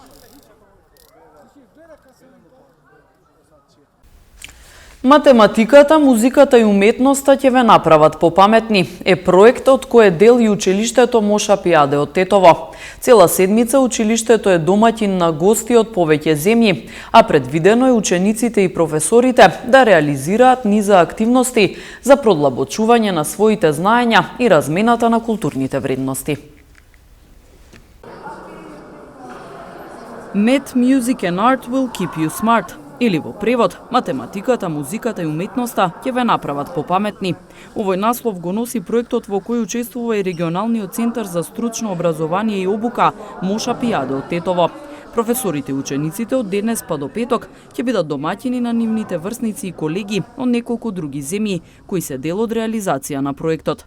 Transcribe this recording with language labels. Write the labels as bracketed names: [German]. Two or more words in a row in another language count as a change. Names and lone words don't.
[Macedonian] Математиката, музиката и уметноста ќе ве направат попаметни е проектот кој е дел и училиштето Моша Пијаде од Тетово. Цела седмица училиштето е домаќин на гости од повеќе земји, а предвидено е учениците и професорите да реализираат низа активности за продлабочување на своите знаења и размената на културните вредности. [English] Math, music and art will keep you smart. [Macedonian] Или во превод, математиката, музиката и уметноста ќе ве направат попаметни. Овој наслов го носи проектот во кој учествува и регионалниот центар за стручно образование и обука Моша Пијаде од Тетово. Професорите и учениците од денес па до петок ќе бидат домаќини на нивните врсници и колеги од неколку други земји кои се дел од реализација на проектот.